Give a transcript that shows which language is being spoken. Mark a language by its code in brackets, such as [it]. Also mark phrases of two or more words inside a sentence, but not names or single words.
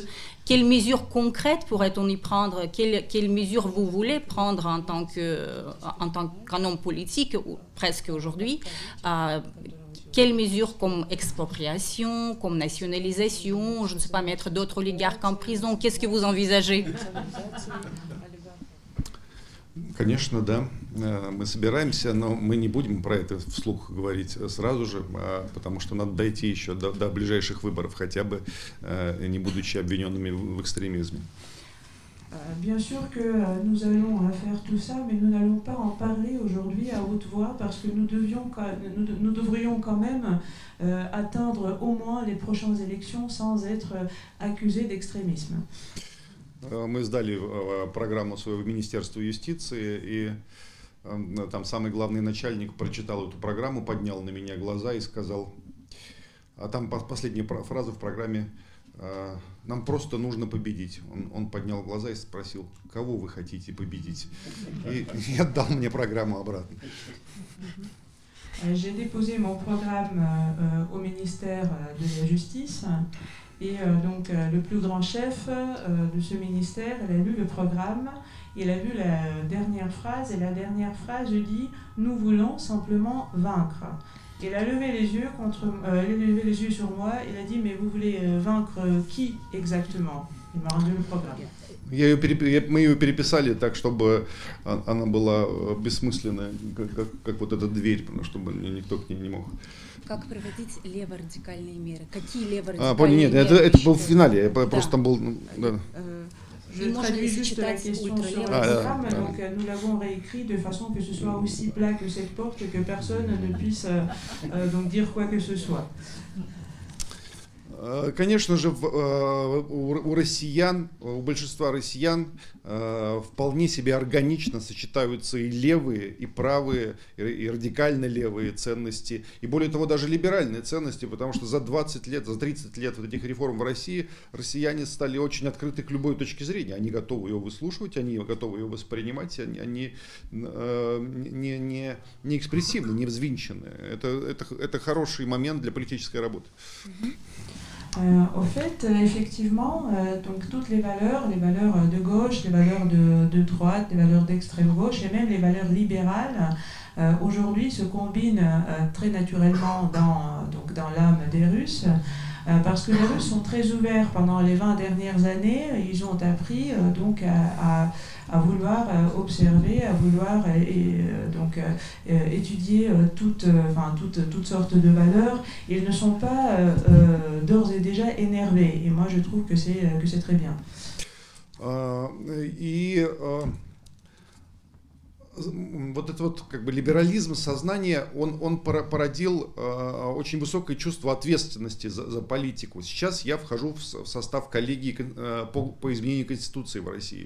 [fr] Quelles mesures concrètes pourrait-on y prendre? Quelles mesures vous voulez prendre en tant qu'un homme politique, ou presque aujourd'hui? Quelles mesures comme expropriation, comme nationalisation, je ne sais pas, mettre d'autres oligarques en prison? Qu'est-ce que vous envisagez? [ru] Конечно, да. Мы собираемся, но мы не будем про это вслух говорить сразу же, потому что надо дойти еще до ближайших выборов, хотя бы не будучи обвиненными в экстремизме. [fr] Bien sûr que nous allons faire tout ça, mais nous n'allons pas en parler aujourd'hui à haute voix parce que nous devrions quand même atteindre au moins les prochaines élections sans être accusés d'extrémisme. [ru] Мы сдали программу своего Министерства юстиции, и там самый главный начальник прочитал эту программу, поднял на меня глаза и сказал, а там последняя фраза в программе: нам просто нужно победить. Он поднял глаза и спросил: кого вы хотите победить? И отдал мне программу обратно. [fr] J'ai déposé mon programme au ministère de la Justice et donc le plus grand chef de ce ministère, il a lu le programme, il a vu la dernière phrase et la dernière phrase dit « Nous voulons simplement vaincre ». Il a levé les yeux sur moi, il a dit « Mais vous voulez vaincre qui exactement ?» Il m'a rendu le programme. [ru] Мы ее переписали так, чтобы она была бессмысленная, как вот эта дверь, чтобы никто к ней не мог. Как проводить леворадикальные меры? Какие леворадикальные меры? Нет, это был в финале, я просто там был... Да. [fr] Je traduis juste la question sur le programme, donc nous l'avons réécrit de façon que ce soit aussi plat que cette porte, que personne ne puisse donc dire quoi que ce soit. [ru] Конечно же, у россиян, у большинства россиян вполне себе органично сочетаются и левые, и правые, и радикально левые ценности, и более того, даже либеральные ценности, потому что за 20 лет, за 30 лет вот этих реформ в России россияне стали очень открыты к любой точке зрения. Они готовы ее выслушивать, они готовы ее воспринимать, они не экспрессивны, не взвинчены. Это хороший момент для политической работы. [fr] Au fait, effectivement, donc toutes les valeurs de gauche, les valeurs de droite, les valeurs d'extrême gauche et même les valeurs libérales, aujourd'hui se combinent très naturellement dans l'âme des Russes. Parce que les Russes sont très ouverts pendant les 20 dernières années, ils ont appris donc à vouloir observer, à vouloir étudier toutes sortes de valeurs. Ils ne sont pas d'ores et déjà énervés, et moi je trouve que c'est très bien. [ru] Вот этот вот как бы либерализм сознания, он породил очень высокое чувство ответственности за политику. Сейчас я вхожу в состав коллегии по изменению Конституции в России.